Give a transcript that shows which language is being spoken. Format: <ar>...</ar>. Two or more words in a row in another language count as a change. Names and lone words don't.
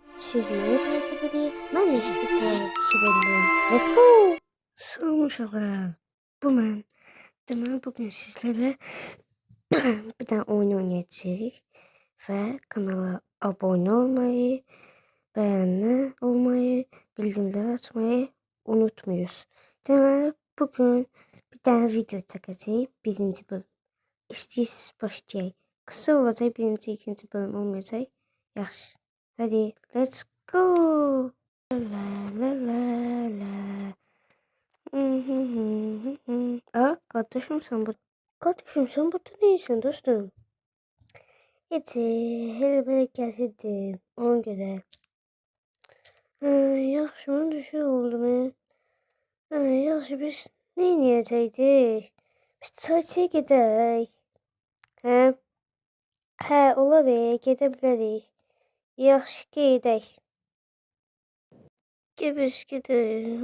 <tr>Siz beni takip ediniz. Ben de sizi takip edeyim.</tr> <en>Let's go.</en> <az>Salam uşaqlar. Bu mən. Deməli bugün sizlərlə bir tane oyun oynayacağıq və kanala abone olmayı, beğenme olmayı, bildirimleri açmayı unutmayız. Deməli bugün bir tane video çəkəcəyik. Birinci bölüm. İstəyirsiniz başlayaq. Kısa olacaq, birinci, ikinci bölüm olmayacaq. Yaxşı.</az> <en>Hadi let's go. La la la la.</en> <tr>Aa, kardeşim sen burada değilsin dostum. Hiç hele böyle kesildim. Ona göre.</tr> <az>Yaxşı mən düşür oldum. Yaxşı biz ne yiyəcəkdik? Biz çayçıya gedək. Hə, olar gedə bilərik. Yaxşı gedək. Biz gedək.</az>